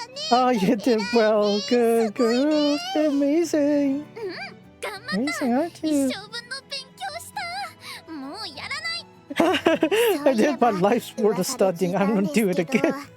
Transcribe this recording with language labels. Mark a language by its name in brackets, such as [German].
[English] Oh, you did well. Good girl. Amazing. Amazing, aren't you? [Japanese] 一生分の勉強したもうやらない [English] I did my life's worth of studying. I'm gonna do it again.